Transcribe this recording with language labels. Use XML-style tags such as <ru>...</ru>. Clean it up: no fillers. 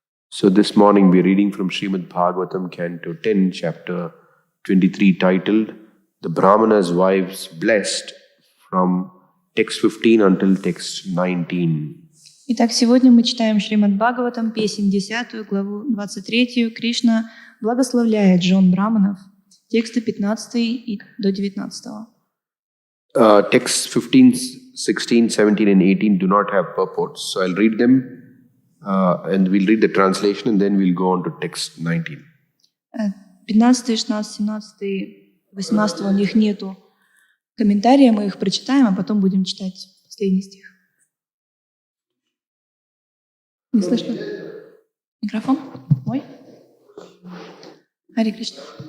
<en>So this morning we are reading from Srimad Bhagavatam, Canto 10, Chapter 23, titled The Brahmana's Wives Blessed, from text 15 until text 19.</en> <ru>Итак, сегодня мы читаем Шримад Бхагаватам, песнь 10, главу 23. Кришна благословляет жен браманов, тексты 15 и до 19.</ru> <en>Texts 15, 16, 17 and 18 do not have purports, so I'll read them and we'll read the translation and then we'll go on to text 19.</en> <ru>15, 16, 17, 18 у них нету комментария, мы их прочитаем, а потом будем читать последний стих. Не слышно? Микрофон? Мой? Харе Кришна.</ru>